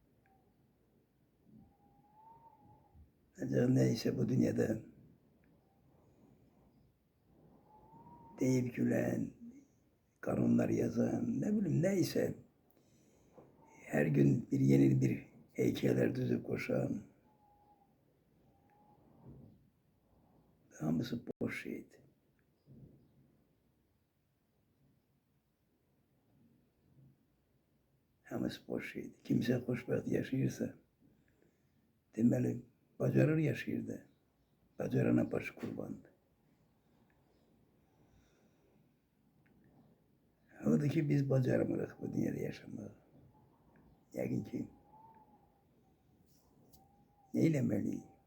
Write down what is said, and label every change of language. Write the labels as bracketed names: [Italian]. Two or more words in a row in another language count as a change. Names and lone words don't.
[Turkish] Ancak neyse bu dünyada deyip gülen, kanunlar yazan, ne bileyim neyse, her gün yeni bir heykeller düzüp koşan, [Azerbaijani] hamısı boş şeydi. Hamısı boş şeydi. Kimse xoşbəxt yaşayırsa, deməli, bacarır yaşayır da, bacarana başı qurbandır. Odur ki, biz bacarmırıq bu dünyada yaşamaq. Yəqin ki, ne eləməliyik?